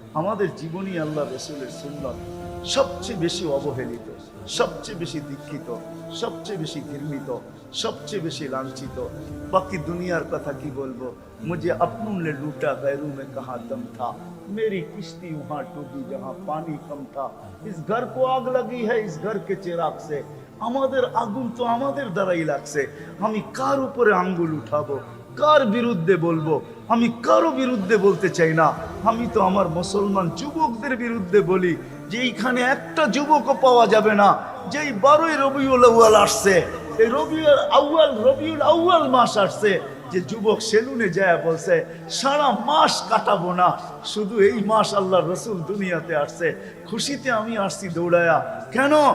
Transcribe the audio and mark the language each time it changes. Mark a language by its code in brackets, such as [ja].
[bn] আমাদের জীবনী আল্লাহ রসুলের সুন্নত সবচেয়ে বেশি অবহেলিত, সবচেয়ে বেশি দীক্ষিত, সবচেয়ে বেশি ঘৃণিত, সবচেয়ে বেশি লাঞ্ছিত। বাকি দুনিয়ার কথা কি বলবো? [hi] मुझे अपनों ने लूटा, गैरों में कहा दम था, मेरी किश्ती वहां डूबी जहां पानी कम था। इस घर को आग लगी है इस घर के चिराग से, [bn] আমাদের আগুন তো আমাদের দ্বারাই লাগছে। আমি কার উপরে আঙ্গুল উঠাবো, কার বিরুদ্ধে বলবো? আমি কারো বিরুদ্ধে বলতে চাই না, আমি তো আমার মুসলমান যুবকদের বিরুদ্ধে বলি যে এইখানে একটা যুবকও পাওয়া যাবে না যেই 12ই রবিউল আউয়াল আসছে, এই রবিউল আউয়াল মাস আসছে, যে যুবক সেলুনে যায় বলছে সারা মাস কাটাবো না, শুধু এই মাস আল্লাহ রসুল দুনিয়াতে আসছে, খুশিতে আমি আসছি দৌড়ায়া। কেন?